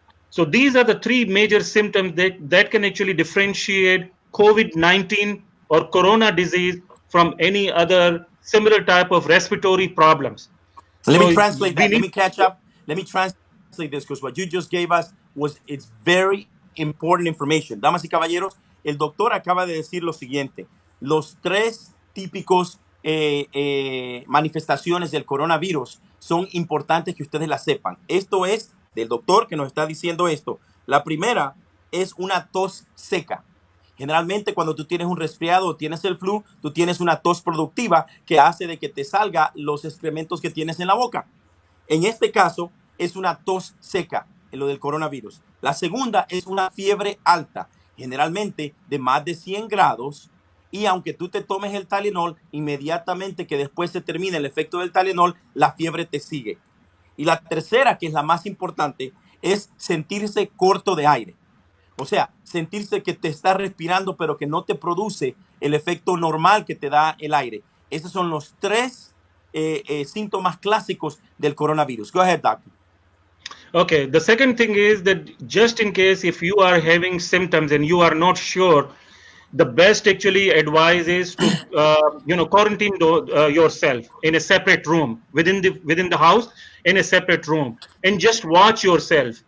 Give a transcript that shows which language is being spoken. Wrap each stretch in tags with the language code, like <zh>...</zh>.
<en>So these are the three major symptoms that can actually differentiate COVID-19 or corona disease from any other similar type of respiratory problems. Let me So translate we that. Let need, me catch up. Let me translate this because what you just gave us it's very important information.</en> <es>Damas y caballeros, el doctor acaba de decir lo siguiente. Los tres típicos manifestaciones del coronavirus son importantes que ustedes las sepan. Esto es del doctor que nos está diciendo esto. La primera es una tos seca. Generalmente cuando tú tienes un resfriado o tienes el flu, tú tienes una tos productiva que hace de que te salga los excrementos que tienes en la boca. En este caso es una tos seca en lo del coronavirus. La segunda es una fiebre alta, generalmente de más de 100 grados. Y aunque tú te tomes el Tylenol, inmediatamente que después se termine el efecto del Tylenol, la fiebre te sigue. Y la tercera, que es la más importante, es sentirse corto de aire. O sea, sentirse que te está respirando, pero que no te produce el efecto normal que te da el aire. Esos son los tres síntomas clásicos del coronavirus.</es> <en>Go ahead, doctor. okay. The second thing is that just in case if you are having symptoms and you are not sure, the best actually advice is to quarantine yourself in a separate room within the house, in a separate room, and just watch yourself.</en>